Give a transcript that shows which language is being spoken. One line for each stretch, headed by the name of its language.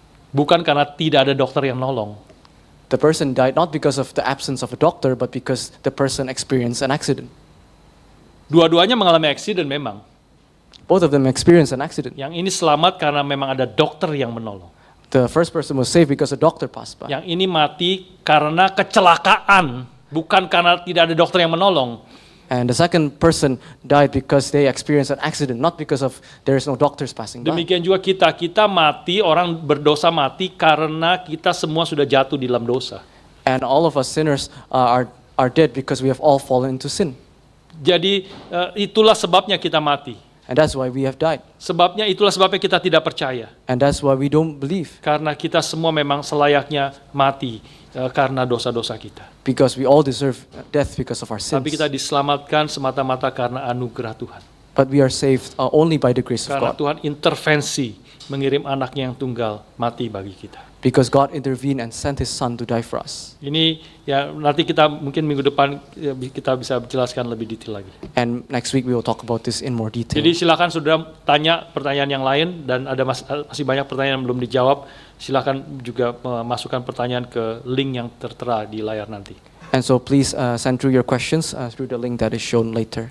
Indonesian: Bukan karena tidak ada dokter yang nolong.
English: The person died not because of the absence of a doctor, but because the person experienced an accident.
Indonesian: Dua-duanya mengalami accident memang.
English: Both of them experienced an accident.
Indonesian: Yang ini selamat karena memang ada dokter yang menolong.
English: The first person was saved because a doctor passed by.
Indonesian: Yang ini mati karena kecelakaan, bukan karena tidak ada dokter yang menolong.
English: And the second person died because they experienced an accident, not because of there is no doctors passing by.
Indonesian: Demikian juga kita mati, orang berdosa mati karena kita semua sudah jatuh di dalam dosa.
English: And all of us sinners are dead because we have all fallen into sin.
Indonesian: Jadi itulah sebabnya kita mati.
English: And that's why we have died.
Indonesian: Itulah sebabnya kita tidak percaya.
English: And that's why we don't believe.
Indonesian: Karena kita semua memang selayaknya mati karena dosa-dosa kita.
English: Because we all deserve death because of our sins.
Indonesian: Tapi kita diselamatkan semata-mata karena anugerah Tuhan.
English: But we are saved only by the grace of
Indonesian: Karena
English: God.
Indonesian: Tuhan intervensi mengirim anaknya yang tunggal mati bagi kita.
English: Because God intervened and sent His Son to die for us.
Indonesian: Ini ya nanti kita mungkin minggu depan kita bisa jelaskan lebih detail lagi.
English: And next week we will talk about this in more detail.
Indonesian: Jadi silakan saudara tanya pertanyaan yang lain dan ada masih banyak pertanyaan yang belum dijawab. Silakan juga masukkan pertanyaan ke link yang tertera di layar nanti.
English: And so please send through your questions through the link that is shown later.